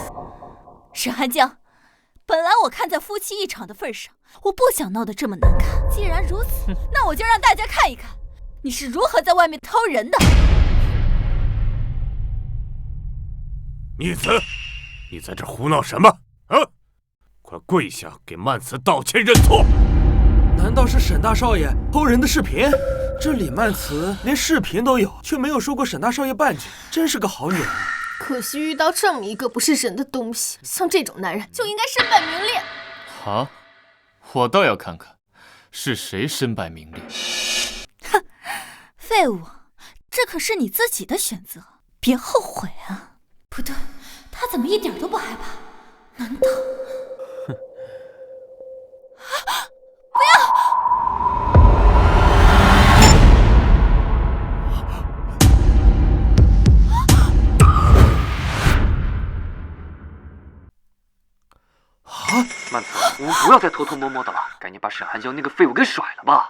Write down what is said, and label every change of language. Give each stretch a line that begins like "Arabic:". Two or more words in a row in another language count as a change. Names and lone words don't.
Chinese: 沈寒江，本來我看在夫妻一場的份上，我不想鬧得這麼難看。既然如此，那我就讓大家看一看你是如何在外面偷人的。孽子，你在這胡鬧什麼啊？快跪下給曼慈道歉認錯！難道是沈大少爺偷人的視頻？這李曼慈連視頻都有，卻沒有說過沈大少爺半句，真是個好女人。可惜遇到這麼一個不是人的東西，像這種男人就應該身敗名裂。好，我倒要看看是誰身敗名裂。哼，廢物，這可是你自己的選擇，別後悔啊！不對，他怎麼一點都不害怕？難道？不要！曼慈，我們不要再偷偷摸摸的了，趕緊把沈寒江那個廢物給甩了吧。